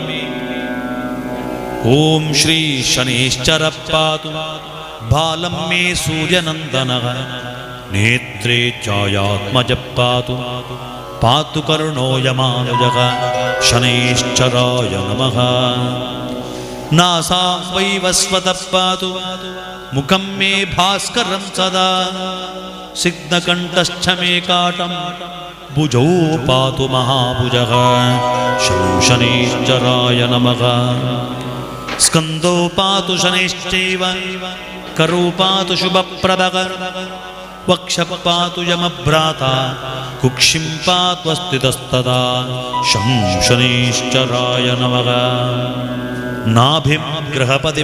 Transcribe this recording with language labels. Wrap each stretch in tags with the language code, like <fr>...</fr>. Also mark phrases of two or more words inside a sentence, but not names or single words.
<sa>ಓಂ ಶ್ರೀ ಶನೈಶ್ಚರ ಪಾತು ಬಾಲಮ್ಮೆ ಸೂರ್ಯನಂದನಃ ನೇತ್ರೇ ಛಾಯಾತ್ಮಜ ಪಾತು ಪಾತು ಕರುಣೋಯಮಾನುಜಃ ಶನೈಶ್ಚರಾಯ ನಮಃ. ನಾಸಾ ವೈವಸ್ವತಃ ಪಾತು ಮುಖಂ ಮೇ ಭಾಸ್ಕರಂ ಸದಾ ಸಿಗ್ನಕಂಠಶ್ಚ ಮೇ ಕಾಟಂ ಭುಜೌ ಪಾತು ಮಹಾಭುಜಃ ಶಂ ಶನೈಶ್ಚರಾಯ ನಮಃ. ಸ್ಕಂದೋ ಪಾತು ಶನೈಶ್ಚೈವ ಕರೂಪಾತು ಶುಭಪ್ರದಗ ವಕ್ಷಪಾತು ಯಮಭ್ರಾತ ಕುಕ್ಷಿಂ ಪಾತ್ವಸ್ಥಿತಸ್ತದಾ ಶಂ ಶನೈಶ್ಚರಾಯ ನಮಃ ನಾಭಿಂ ಗೃಹಪತಿ</sa>